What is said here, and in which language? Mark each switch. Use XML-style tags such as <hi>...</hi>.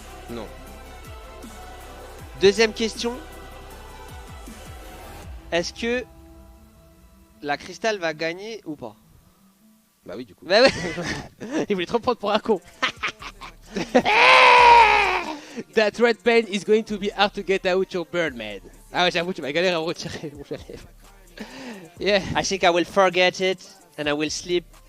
<fr>Non. Deuxième question. Est-ce que la Crystal va gagner ou pas? Bah oui, du coup. Bah ouais. Il voulait trop me prendre pour un con.</fr> <en>That red pen is going to be hard to get out your bird, man.</en> <fr>Ah ouais, j'avoue, tu vas galérer à me retirer, mon cher.</fr> <en>Yeah. I think I will forget it and I will sleep.</en>